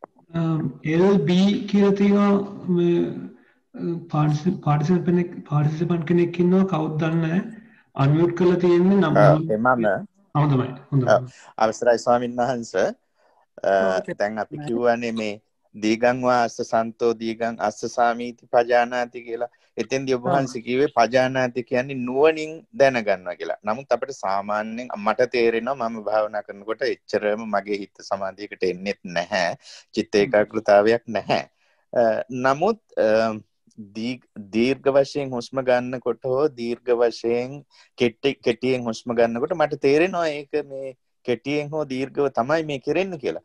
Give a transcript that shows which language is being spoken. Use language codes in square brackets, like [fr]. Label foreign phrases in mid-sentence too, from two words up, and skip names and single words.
[si] LB කියලා තියෙනවා මේ පාර්ටිසිපන්ට් කෙනෙක් ඉන්නවා කවුද දන්නේ නැහැ අන්මියුට් කරලා තියෙන්නේ නම් හොඳයි අවසරයි ස්වාමීන් වහන්සේ දැන් අපි කියවනේ මේ [pi] දීගං වා අස්ස සන්තෝ දීගං අස්ස සාමීති පජානාති [si] කියලා. එතෙන්දී ඔබ වහන්සේ කිව්වේ පජානාති කියන්නේ නුවණින් දැනගන්නවා කියලා. නමුත් අපිට සාමාන්‍යයෙන් මට තේරෙනවා මම භාවනා කරනකොට එච්චරම මගේ හිත සමාධියකට එන්නේ නැහැ. චිත්ත ඒකාග්‍රතාවයක් නැහැ. නමුත් දීර්ඝ වශයෙන් හුස්ම ගන්නකොට හෝ දීර්ඝ වශයෙන් කෙටියෙන් හුස්ම ගන්නකොට මට තේරෙනවා ඒක මේ කෙටියෙන් හෝ දීර්ඝව තමයි මේ කෙරෙන්නේ කියලා.